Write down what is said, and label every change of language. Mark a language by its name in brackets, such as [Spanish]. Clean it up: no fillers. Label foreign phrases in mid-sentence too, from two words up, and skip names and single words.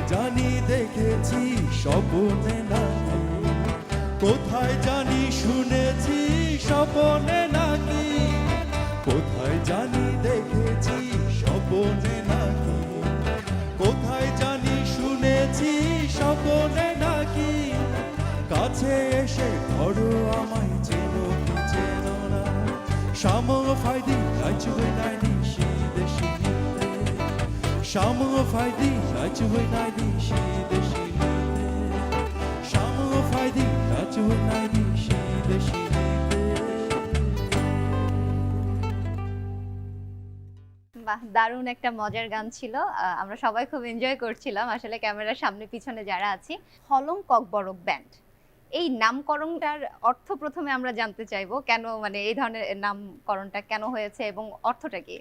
[Bangla] জানি দেখেছি স্বপ্নে নাকি কোথায় জানি শুনেছি স্বপ্নে নাকি কোথায় জানি দেখেছি স্বপ্নে নাকি কোথায় জানি শুনেছি স্বপ্নে নাকি কাছে এসে ধরো আমায় চেনো কি চেনো না [Kok Borok] Schamu faydi lachu naidi shide shide Schamu faydi lachu naidi shide shide Schamu faydi lachu naidi shide shide [Bangla] বাহ, দারুণ একটা মজার গান ছিল। আমরা সবাই খুব এনজয় করছিলাম আসলে ক্যামেরার সামনে পিছনে যারা আছি। হলং ককবরক ব্যান্ড, এই নামকরণটার অর্থ প্রথমে আমরা জানতে চাইবো, কেন মানে এই ধরনের নামকরণটা কেন হয়েছে এবং অর্থটা কি?